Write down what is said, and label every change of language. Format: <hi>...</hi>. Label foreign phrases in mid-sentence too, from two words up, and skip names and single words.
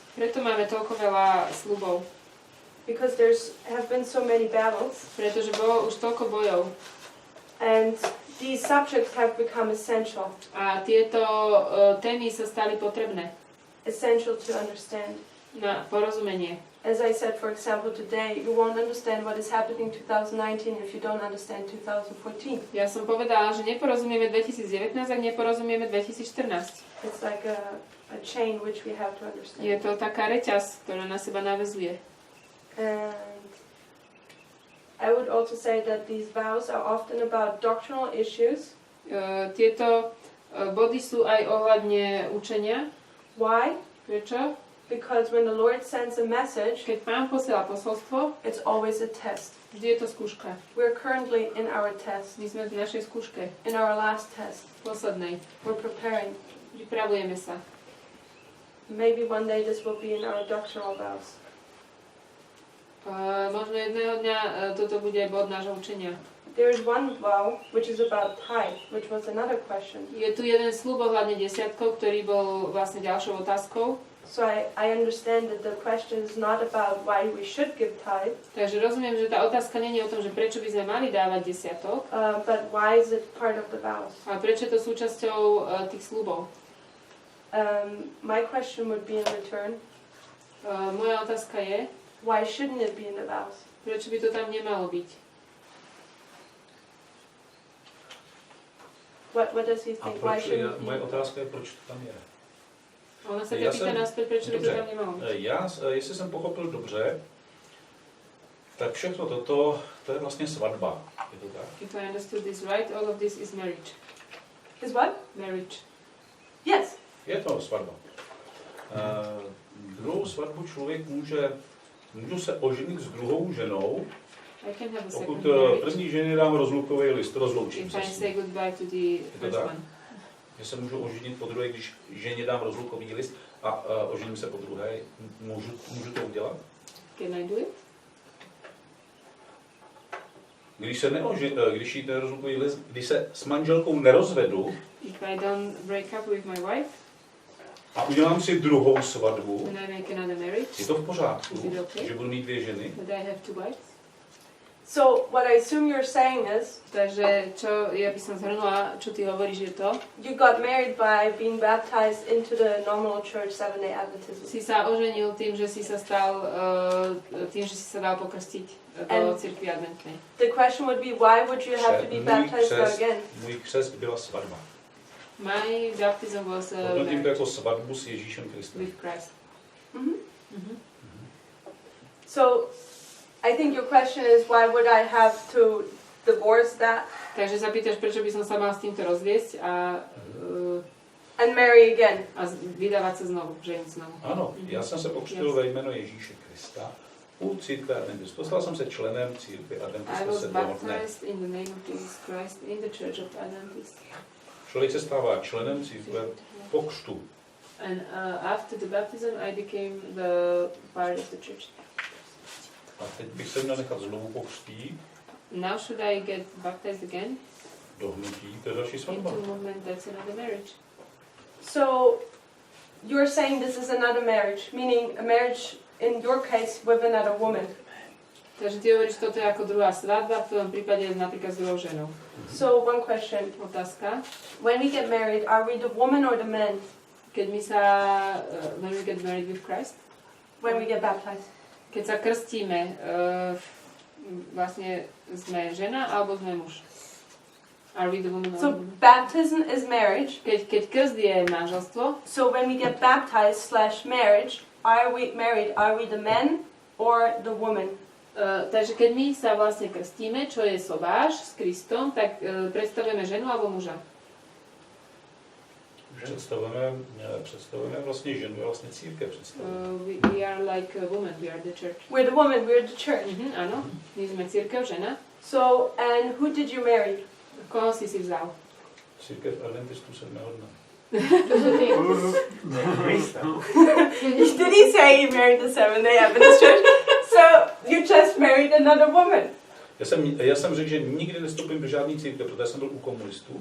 <sk>Preto máme toľko veľa sľubov.</sk> <en>Because have been so many battles.</en> <sk>Pretože bolo už toľko bojov.</sk> <en>And these subjects have become essential.</en> <sk>A tieto témy sa stali potrebné</sk> <en>Essential to understand.</en> <sk>na porozumenie.</sk> <en>As I said, for example, today, you won't understand what is happening in 2019 if you don't understand 2014.</en> <sk>Ja som povedala, že neporozumieme 2019, ak neporozumieme 2014.</sk> <en>It's like a chain which we have to understand.</en> <sk>Je to taká reťaz, ktorá na seba naväzuje.</sk> <en>And I would also say that these vows are often about doctrinal issues.</en> <sk>Tieto body sú aj ohľadne učenia.</sk> <en>Why?</en> <sk>Prečo?</sk> <en>Because when the Lord sends a message,</en> <sk>Keď Pán posiela posolstvo,</sk> <en>it's always a test.</en> <sk>vždy je to skúška.</sk> <en>We're currently in our test,</en> <sk>My sme v našej skúške,</sk> <en>in our last test.</en> <sk>poslednej.</sk> <en>We're preparing.</en> <sk>Pripravujeme sa.</sk> <en>Maybe one day this will be in our doctrinal vows.</en> <sk>Možno jedného dňa toto bude bod nášho učenia.</sk> <en>There is one vow which is about tithe, which was another question.</en> <sk>Je tu jeden sľub ohľadne desiatkov, ktorý bol vlastne ďalšou otázkou.</sk> <en>So I understand that the question is not about why we should give tithe,</en> <sk>Takže rozumiem, že tá otázka nie je o tom, že prečo by sme mali dávať desiatok,</sk> <en>but why is it part of the vows?</en> <sk>ale prečo je to súčasťou tých sľubov.</sk> <en>My question would be in return,</en> <sk>Moja otázka je,</sk> <en>why shouldn't it be in the vows?</en> <sk>prečo by to tam nemalo byť.</sk> <en>What does he</en> <cs>A</cs> <en>think? Why</en> <cs>proč,</cs> <en>shouldn't it be?</en> <cs>moje otázka je, proč to tam je.</cs> <sk>A ona sa Ja ťa pýta som- naspäť, prečo by to</sk> <cs>Dobře,</cs> <sk>tam nemalo byť.</sk> <cs>jestli jsem pochopil dobře, tak všechno toto, to je vlastně svatba. Je to tak?</cs> <en>If I understood this right, all of this is marriage. Is what? Marriage. Yes.</en> <cs>Je to svatba. Druhou svatbu člověk můžu se oženit s druhou ženou,</cs> <en>I can have a</en> <cs>pokud</cs> <en>second marriage</en> <cs>první ženě dám rozlukový list, rozloučím</cs> <en>if</en> <cs>se</cs> <en>I</en> <cs>s</cs> <en>say</en> <cs>ní.</cs> <en>goodbye to the</en> <cs>to</cs> <en>first</en> <cs>tak?</cs> <en>one.</en> <cs>Že se můžu oženit po druhé, když ženě dám rozlukový list a ožením se po druhé. Můžu to udělat?</cs> <en>Can I do it?</en> <cs>Když jí ten rozlukový list, když se s manželkou nerozvedu</cs> <en>If I don't break up with my wife</en> <cs>a udělám si druhou svatbu,</cs> <en>and I make another marriage,</en> <cs>je to v pořádku,</cs> <en>Is it okay?</en> <cs>že budu mít dvě ženy?</cs> <en>but I have two wives. So what I assume you're saying is,</en> <sk>Takže čo ja by som zhrnula, čo ty hovoríš je to,</sk> <en>you got married by being baptized into the nominal church Seventh-day Adventism.</en> <sk>si sa oženil tým, že si sa stal, tým, že si sa dal pokrstiť do cirkvi adventnej.</sk> <en>The question would be, why would you have to be baptized again?</en> <cs>Můj křest byla svatba.</cs> <en>My baptism was</en> <cs>Hodnotím to jako svatbu s Ježíšem Kristem.</cs> <en>with Christ. So I think your question is, why would I have to divorce that</en> <sk>Takže sa pýtaš, prečo by som sa mal s týmto rozviesť</sk> <en>and marry again?</en> <sk>a vydávať sa znovu, ženiť znovu.</sk> <cs>Ano, já jsem se pokřtil ve jméno Ježíše Krista u církve Adventistů. Stal jsem se členem církve</cs> <en>I</en> <cs>Adventistů</cs> <en>was</en> <cs>sedmého dne.</cs> <en>baptized in the name of Jesus Christ in the Church of Adventists.</en> <cs>Člověk se stává členem církve po křtu.</cs> <en>And after the baptism I became the part of the church.</en> <cs>A teď bych se měl nechat znovu pokřtít</cs> <en>Now should I get baptized again?</en> <cs>do hnutí, to je další svatba.</cs> <en>Into movement, that's another marriage. So you're saying this is another marriage, meaning a marriage in your case with another woman.</en> <sk>Takže ty hovoríš, toto je ako druhá svadba, v tvojom prípade napríklad s druhou ženou.</sk> <en>So one question,</en> <sk>Otázka.</sk> <en>when we get married, are we the woman or the man?</en> <sk>Keď my sa,</sk> <en>when we get married with Christ, When we get baptized?</en> <sk>keď sa krstíme, vlastne sme žena alebo sme muž?</sk> <en>Are we the woman or the So woman? baptism is marriage.</en> <sk>Keď krst je manželstvo,</sk> <en>So when we get baptized / marriage, are we married? Are we the man or the woman?</en> <sk>takže keď my sa vlastne krstíme, čo je sobáš s Kristom, tak predstavujeme ženu alebo muža.</sk> <cs>Představujeme vlastně ženu, vlastně církev představujeme.</cs> <en>We are like a woman, we are the church. We're the woman, we're the church.</en> <sk>Áno, my sme církev, žena.</sk> <en>So, and who did you marry?</en> <sk>Koho si vzal?</sk> <cs>Církev Adventistů sedmého dne.</cs> <en>Did he say he married the Seventh-day Adventist church? So you just married another woman.</en> <cs>Já jsem řekl, že nikdy nestoupím do žádný církve, protože jsem byl u komunistů.</cs>